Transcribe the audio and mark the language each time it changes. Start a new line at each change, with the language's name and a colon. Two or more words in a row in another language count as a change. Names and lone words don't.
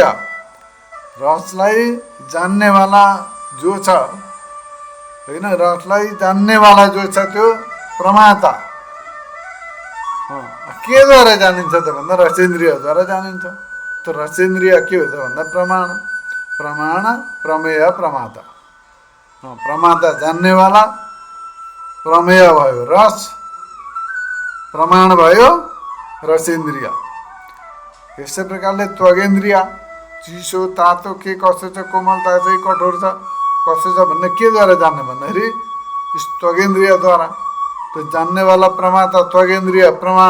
Nepali: रसलाई जान्नेवाला जो छ होइन, रसलाई जान्नेवाला जो छ त्यो प्रमाता। के द्वारा जानिन्छ त भन्दा रसेन्द्रियद्वारा जानिन्छ। त्यो रसेन्द्रिय के हो त भन्दा प्रमाण। प्रमाण प्रमेय प्रमाता। प्रमाता जान्नेवाला, प्रमेय भयो रस, प्रमाण भयो रसेन्द्रिय। यसै प्रकारले त्वगेन्द्रिय, चिसो तातो के कसो छ, कोमलता चाहिँ कठोर छ कसो छ भन्ने केद्वारा जान्ने भन्दाखेरि त्वगेन्द्रियद्वारा। त्यो जान्नेवाला प्रमाता त्वगेन्द्रिय प्रमाण।